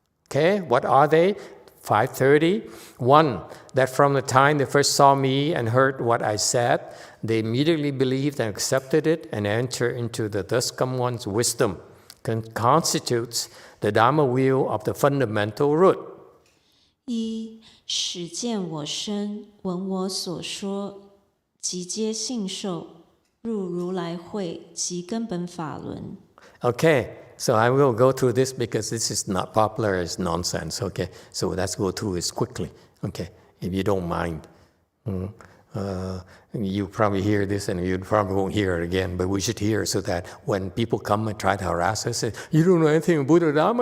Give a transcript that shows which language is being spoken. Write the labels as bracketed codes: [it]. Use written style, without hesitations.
[en] Okay, what are they? 530. 1, that from the time they first saw me and heard what I said, they immediately believed and accepted it and entered into the thus come one's wisdom, constitutes the Dharma wheel of the fundamental root. 1. [zh] 始见我身，闻我所说，即皆信受，入如来会及根本法轮。 [en] Okay, so I will go through this because this is not popular as nonsense. Okay, so let's go through this quickly. Okay, if you don't mind. You probably hear this and you probably won't hear it again, but we should hear it so that when people come and try to harass us, say, you don't know anything about Buddha Dharma?